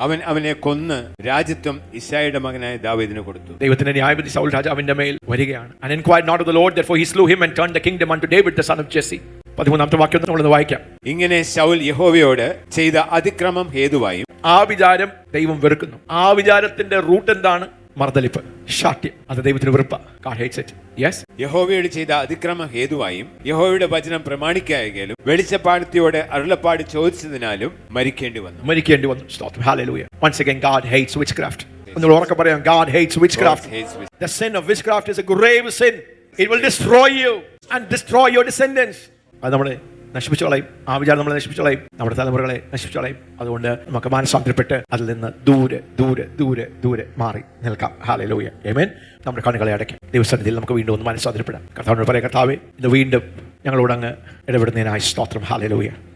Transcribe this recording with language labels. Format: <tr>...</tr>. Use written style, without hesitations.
<ml>അവനെ കൊന്ന് രാജ്യത്വം ഇശ്ശായിയുടെ മകനായ ദാവീദിന് കൊടുത്തു. ദൈവത്തിന്റെ ന്യായവിധി സൗൽ രാജാവിന്റെ മേൽ വരികയാണ്.</ml> <en>And inquired not of the Lord, therefore he slew him and turned the kingdom unto David the son of Jesse.</en> <ml>13ാമത്തെ വാക്യം നമ്മളൊന്ന് വായിക്കാം. ഇങ്ങനെ ശൗൽ യഹോവയോട് ചെയ്ത അതിക്രമം ഹേതുവായും. ആ വിചാരം ദൈവം വെറുക്കുന്നു. ആ വിചാരത്തിന്റെ റൂട്ട് എന്താണ്? മർദ്ദലിപ്പ്, ശാഠ്യം. അത് ദൈവത്തിന് വെറുപ്പ.</ml> <en>God hates it. Yes.</en> <ml>യഹോവയോട് ചെയ്ത അതിക്രമം ഹേതുവായും യഹോവയുടെ വചനം പ്രമാണിക്കായെങ്കിലും വെളിച്ചപ്പാടത്തിയോട് അരുളപ്പാട് ചോദിച്ചതിനാലും മരിക്കേണ്ടി വന്നു.</ml> <en>Stop. Hallelujah. Once again, God hates witchcraft.</en> <ml>ഒന്നുകൂടെ ഉറക്കെ പറയാം,</ml> <en>God hates witchcraft. The sin of witchcraft is a grave sin. It will destroy you and destroy your descendants.</en> <ml>അത് നമ്മളെ നശിപ്പിച്ചു കളയും. ആ വിചാരം നമ്മളെ നശിപ്പിച്ചു കളയും, നമ്മുടെ തലമുറകളെ നശിപ്പിച്ചു കളയും. അതുകൊണ്ട് നമുക്ക് മാനസാന്തരപ്പെട്ട് അതിൽ നിന്ന് ദൂരെ ദൂരെ ദൂരെ ദൂരെ മാറി നിൽക്കാം. ഹല്ലേലൂയ. ആമേൻ. നമ്മുടെ കണ്ണുകളെ അടയ്ക്കാം. ദൈവസന്നിധിയിൽ നമുക്ക് വീണ്ടും ഒന്ന് മാനസാന്തരപ്പെടാം. കർത്താവിനോട് പറയാം, കർത്താവേ, ഇന്ന് വീണ്ടും ഞങ്ങളോട് അങ്ങ് ഇടപെടുന്നതിനായി സ്തോത്രം. ഹല്ലേലൂയ.</ml>